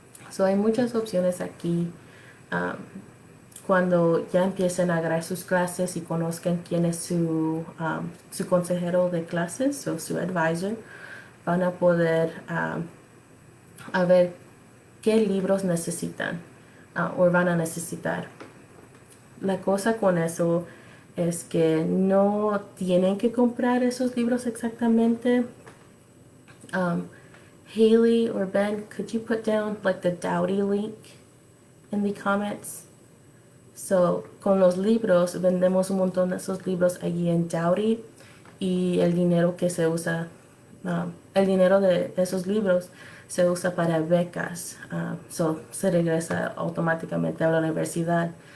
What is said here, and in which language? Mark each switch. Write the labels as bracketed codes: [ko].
[es] So, hay muchas opciones aquí. um, Cuando ya empiecen a agarrar sus clases y conozcan quién es su consejero de clases o su advisor, van a poder a ver qué libros necesitan o van a necesitar. La cosa con eso es que no tienen que comprar esos libros exactamente. [en] Haley or Ben, could you put down like the Dowdy link in the comments? [es] So, con los libros, vendemos un montón de esos libros allí en Dowdy y el dinero que se usa, el dinero de esos libros se usa para becas. So, se regresa automáticamente a la universidad.